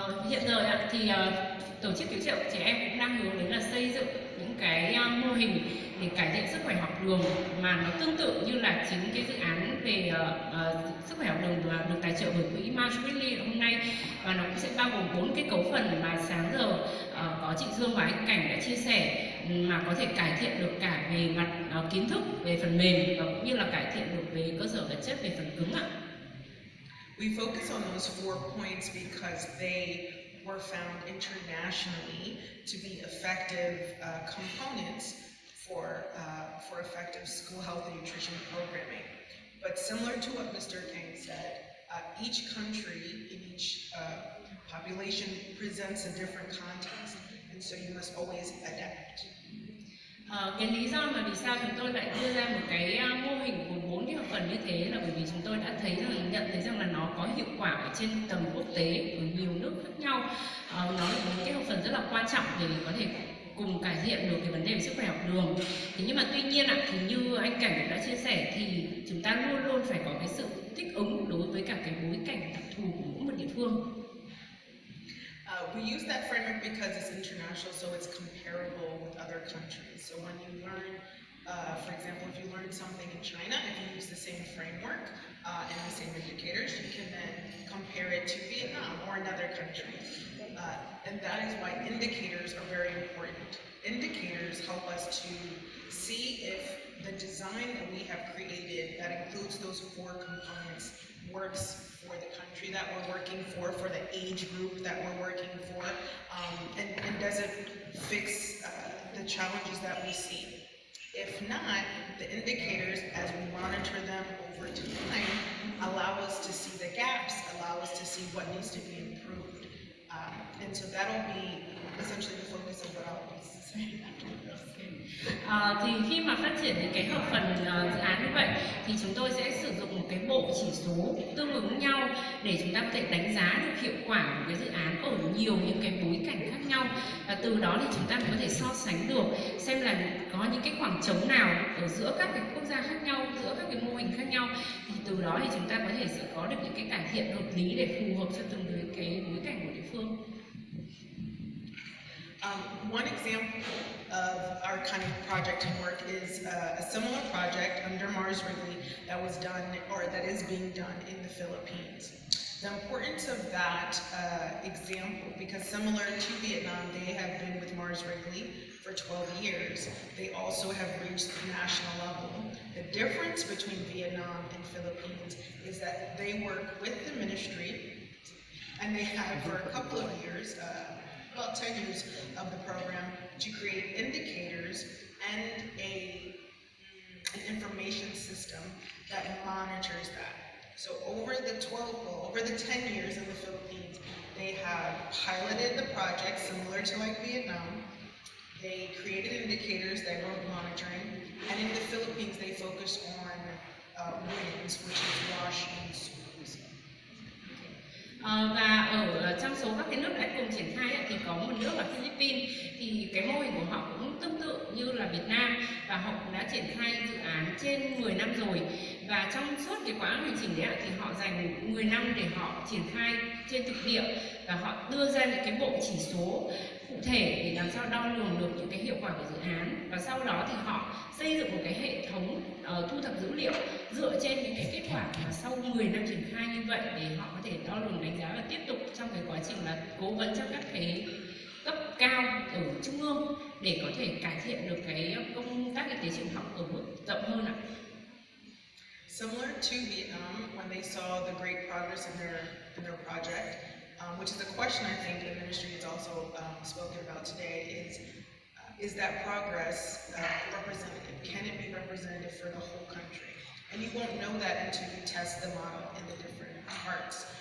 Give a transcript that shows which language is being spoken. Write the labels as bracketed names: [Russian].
[Vietnamese] Hiện giờ thì tổ chức cứu trợ trẻ em cũng đang hướng đến là xây dựng những cái mô hình để cải thiện sức khỏe học đường mà nó tương tự như là chính cái dự án về sức khỏe học đường được tài trợ bởi Quỹ Mars Wrigley hôm nay, và nó cũng sẽ bao gồm 4 cái cấu phần mà sáng giờ có chị Dương và anh Cảnh đã chia sẻ, mà có thể cải thiện được cả về mặt kiến thức, về phần mềm và cũng như là cải thiện được về cơ sở vật chất, về phần cứng ạ. [English] We focus on those 4 points because they were found internationally to be effective components for effective school health and nutrition programming. But similar to what Mr. King said, each country in each population presents a different context, and so you must always adapt. [Vietnamese] Cái lý do mà vì sao chúng tôi lại đưa ra một cái mô hình gồm 4 cái hợp phần như thế là bởi vì chúng tôi đã nhận thấy rằng là nó có hiệu quả ở trên tầm quốc tế ở nhiều nước khác nhau. Nó là 4 cái hợp phần rất là quan trọng để có thể cùng cải thiện được cái vấn đề về sức khỏe học đường. Thế nhưng mà tuy nhiên thì như anh Cảnh cũng đã chia sẻ thì chúng ta luôn luôn phải có cái sự thích ứng đối với cả cái bối cảnh đặc thù của mỗi một địa phương. [English] We use that framework because it's international, so it's comparable with other countries. So when you learn, for example, if you learn something in China, if you use the same framework and the same indicators, you can then compare it to Vietnam or another country. And that is why indicators are very important. Indicators help us to see if the design that we have created that includes those 4 components works for the country that we're working for the age group that we're working for, and does it fix the challenges that we see. If not, the indicators, as we monitor them over time, allow us to see the gaps, allow us to see what needs to be improved. And so that'll be essentially the focus of what I'll be saying after this. [Vietnamese] Thì khi mà phát triển những cái hợp phần dự án như vậy thì chúng tôi sẽ sử dụng một cái bộ chỉ số tương ứng nhau để chúng ta có thể đánh giá được hiệu quả của cái dự án ở nhiều những cái bối cảnh khác nhau, và từ đó thì chúng ta có thể so sánh được xem là có những cái khoảng trống nào ở giữa các cái quốc gia khác nhau, giữa các cái mô hình khác nhau, thì từ đó thì chúng ta có thể sẽ có được những cái cải thiện hợp lý để phù hợp cho từng cái bối cảnh của địa phương. [English] One example of our kind of project and work is a similar project under Mars Wrigley that was done, or that is being done in the Philippines. The importance of that example, because similar to Vietnam, they have been with Mars Wrigley for 12 years. They also have reached the national level. The difference between Vietnam and Philippines is that they work with the ministry, and they have for a couple of years, about 10 years of the program, to create indicators and an information system that monitors that. So over the 10 years in the Philippines, they have piloted the project similar to like Vietnam. They created indicators that were monitoring, and in the Philippines they focus on winning. points, which is wash in schools. [Vietnamese] Và ở trong số các cái nước đã cùng triển khai thì có một nước là Philippines, thì cái mô hình của họ cũng tương tự như là Việt Nam, và họ cũng đã triển khai dự án trên 10 năm rồi. Và trong suốt cái quãng hành trình đấy thì họ dành 10 năm để họ triển khai trên thực địa, và họ đưa ra những cái bộ chỉ số cụ thể để làm sao đo lường được những cái hiệu quả của dự án. Và sau đó thì họ xây dựng một cái hệ thống thu thập dữ liệu dựa trên những cái kết quả mà sau 10 năm triển khai như vậy, để họ có thể đo lường, đánh giá và tiếp tục trong cái quá trình là cố vấn cho các cái cấp cao ở trung ương để có thể cải thiện được cái công tác y tế trường học ở mức rộng hơn ạ. [English] Similar to Vietnam, when they saw the great progress in their project, which is a question I think the ministry has also spoken about today, is that progress representative? Can it be representative for the whole country? And you won't know that until you test the model in the different parts.